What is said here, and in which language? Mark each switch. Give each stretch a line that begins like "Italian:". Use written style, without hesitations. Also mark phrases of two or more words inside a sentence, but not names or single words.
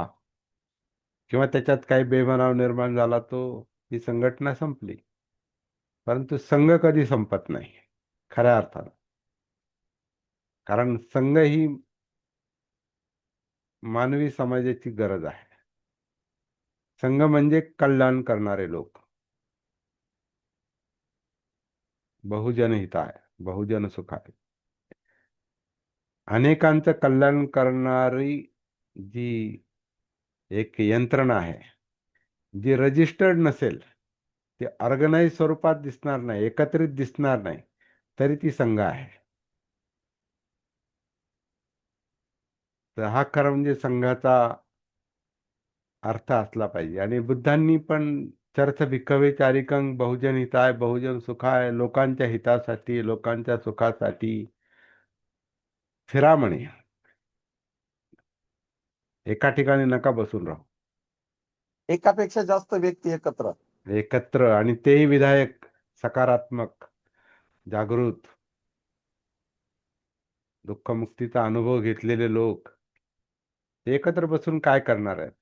Marathi: किंवा त्याच्यात काही बेबनाव निर्माण झाला, ती संघटना संपली. परंतु संघ कधी संपत नाही खऱ्या अर्थानं. कारण संघ ही मानवी समाजाची गरज आहे. संघ म्हणजे कल्याण करणारे लोक,
Pali: बहुजन हिताय, बहुजन सुखाय.
Marathi: अनेकांचं कल्याण करणारी जी एक यंत्रणा आहे, जी रजिस्टर्ड नसेल, ती ऑर्गनाइज स्वरूपात दिसणार नाही, एकत्रित दिसणार नाही, तरी ती संघ आहे. तर हा खरा म्हणजे संघाचा अर्थ असला पाहिजे. आणि बुद्धांनी पण
Pali: चर्थ भिक्खवे चारिकं बहुजन हिताय बहुजन सुखाय,
Marathi: लोकांच्या हितासाठी, लोकांच्या सुखासाठी फिरा म्हणे. एका ठिकाणी नका बसून राहू. एकापेक्षा जास्त व्यक्ती एकत्र. एकत्र, आणि तेही विधायक, सकारात्मक, जागृत, दुःखमुक्तीचा अनुभव घेतलेले लोक, ते एकत्र बसून काय करणार आहेत?